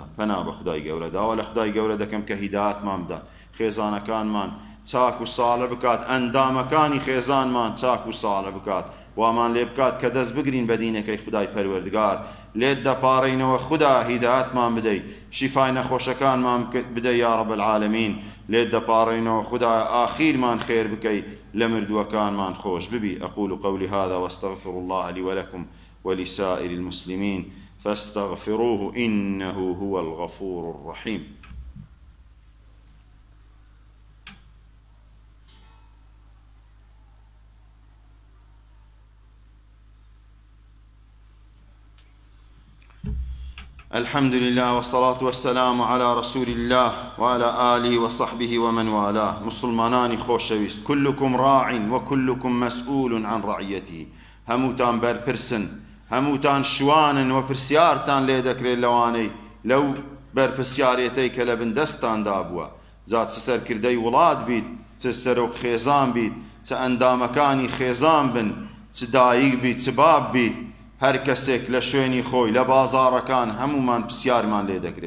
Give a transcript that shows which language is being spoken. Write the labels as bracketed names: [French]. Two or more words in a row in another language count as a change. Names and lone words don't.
[Central Kurdish] پەنا بە خودای گەورە داوە لە خودای گەورە دەکەم کە هیدایەتمان بدات، خێزانەکانمان چاک و ساڵە بکات، ئەندامەکانی خێزانمان چاک و ساڵە بکات، وامان لێ بکات کە دەست بگرین بە دینەکەی خودای پەروەردگار. لێت دەپاڕینەوە خوددا هیدایەتمان بدەیت، شیفای نەخۆشەکانمان بدەی [Arabic] یا رب العالمین. [Central Kurdish] لێت دەپاڕینەوە خوددا ئاخیرمان خێر بکەی، لە مردووەکانمان خۆش ببی. [Arabic] أقول قولي هذا واستغفر الله لي ولكم ولسائر المسلمين فاستغفروه إنه هو الغفور الرحيم. الحمد لله والصلاة والسلام على رسول الله وعلى آله وصحبه ومن والاه. [Central Kurdish] مسلمانانی خۆشەویست، [Arabic] كلكم راع وكلكم مسؤول عن رعيته. [Central Kurdish] هەمووتان بەرپرسن، هەمووتان شوانن و پرسیارتان لێ دەکرێت لەوانەی لەو بەرپرسیارەتەی کە لە بندەستاندا بووە. جا چ سەرکردەی وڵات بیت، چ سەرۆک خێزان بیت، چ ئەندامەکانی خێزان بن، چ دایک بیت، چ باب بیت، هەر کەسێک لە شوێنی خۆی لە بازاڕەکان هەمومان پرسیارمان لێ دەکرێت.